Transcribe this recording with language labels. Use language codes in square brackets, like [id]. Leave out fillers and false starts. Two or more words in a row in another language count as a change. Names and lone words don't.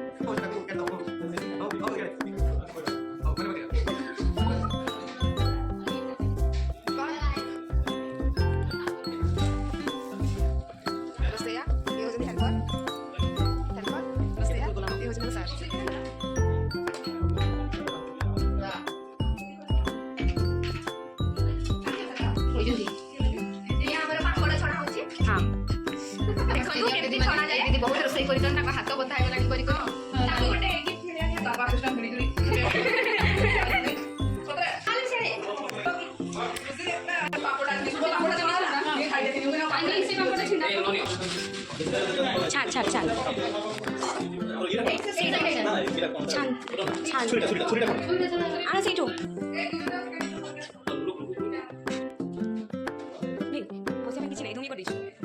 [or] ରୋଷେଇଆ ଇଏ ହେଉଛନ୍ତି ହେଲ୍ପର ରୋଷେଇଆ ଇଏ ହେଉଛନ୍ତି ସାର୍ ବହୁତ ରୋଷେଇ କରିଛନ୍ତି ତାଙ୍କ ହାତ ବଥା ହେଇଗଲାଣି କରି [mr] छान छान छान छान छान आणा [or] ସେଇଠୁ ବସିବା କିଛି ନାହିଁ ଧୁମି କରିଦେଇଛୁ